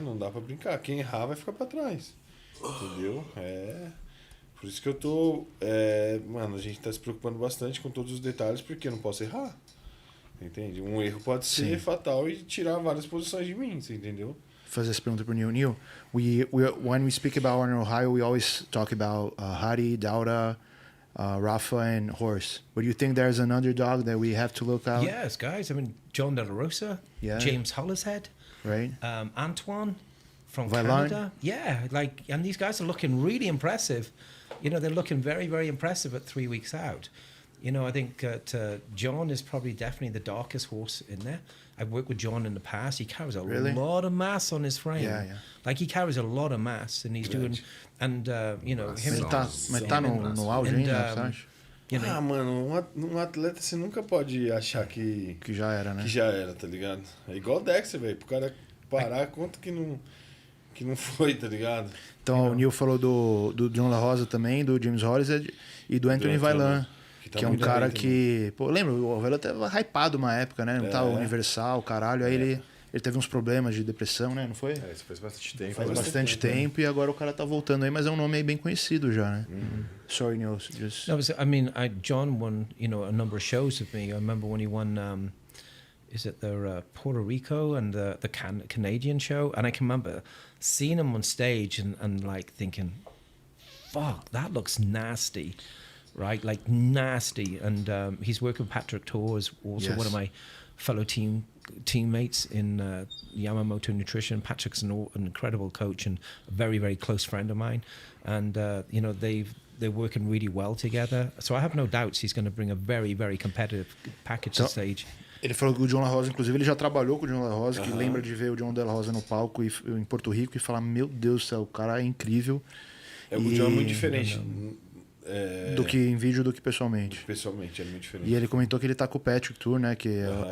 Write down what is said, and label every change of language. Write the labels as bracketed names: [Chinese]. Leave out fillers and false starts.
[Portuguese] Não dá pra brincar. Quem errar vai ficar pra trás. Entendeu? Por isso que eu tô... mano, a gente tá se preocupando bastante com todos os detalhes, porque eu não posso errar. Entende? Um erro pode ser fatal e tirar várias posições de mim, você entendeu? Fazer essa pergunta pro Neil. [English] Neil, when we speak about Arnold Ohio, we always talk about Hari, Dauda, Rafa, and Horse. But you think there's an underdog that we have to look out? Yes, guys. I mean, John De La Rosa, James Hollishead, right? Antoine from Vaillant. Canada. Yeah, and these guys are looking really impressive. You know, they're looking very, very impressive at 3 weeks out. You know, I think that John is probably definitely the darkest horse in there. I've worked with John in the past. He carries a lot of mass on his frame. Yeah. Like, he carries a lot of mass, and he's doing... And, you know... [Portuguese] Mas tá no auge ainda, você acha? Mano, um atleta você nunca pode achar que já era, né? Que já era, tá ligado? É igual o Dexter, velho. Pro cara parar, conta que não foi, tá ligado? Então, o Neil falou do John La Rosa também, do James Hollishead e do Anthony Vaillant. Que é um cara que... Pô, lembra? O Vaillant tava hypado uma época, né? Não tava universal, caralho. Aí ele teve uns problemas de depressão, né? Não foi? Isso faz bastante tempo. Faz bastante tempo e agora o cara tá voltando aí, mas é um nome aí bem conhecido já, né? [English] Sorry, Neil. Just... No, I mean, John won, you know, a number of shows with me. I remember when he won... is it the Puerto Rico and the Canadian show? And I can remember seeing him on stage and like thinking, fuck, that looks nasty, right? Like nasty. And he's working with Patrick Torres, also one of my fellow teammates in Yamamoto Nutrition. Patrick's an incredible coach and a very, very close friend of mine. And, they're working really well together. So I have no doubts he's going to bring a very, very competitive package to stage. [Portuguese] Ele falou que o John La Rosa, inclusive, ele já trabalhou com o John La Rosa, que lembra de ver o John La Rosa no palco em Porto Rico e falar, meu Deus do céu, o cara é incrível. O John é muito diferente. Do que em vídeo, do que pessoalmente. Pessoalmente, é muito diferente. E ele comentou que ele tá com o Patrick Tour, né? Que